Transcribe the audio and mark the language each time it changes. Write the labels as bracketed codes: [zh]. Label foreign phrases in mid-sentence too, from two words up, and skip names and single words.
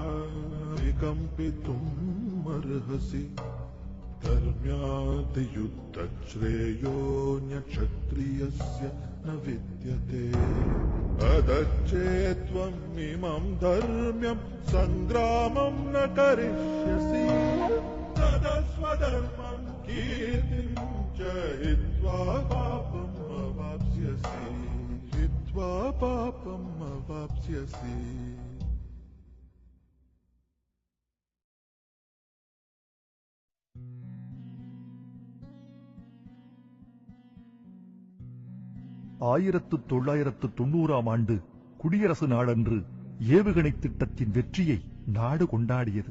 [sa] विकम्पितुम् अर्हसि धर्म्यादियुद्धश्रेयोऽन्यक्षत्रियस्य न विद्यते अदच्चेत्त्वम् इमम् धर्म्यम् सङ्ग्रामम् न करिष्यसि तदस्वधर्मम् कीर्तिम् च हित्वा पापम् अवाप्स्यसि हित्वा पापम् अवाप्स्यसि. [ta] ஆயிரத்து 1990ஆம் ஆண்டு குடியரசு நாளன்று ஏவுகணை திட்டத்தின் வெற்றியை நாடு கொண்டாடியது.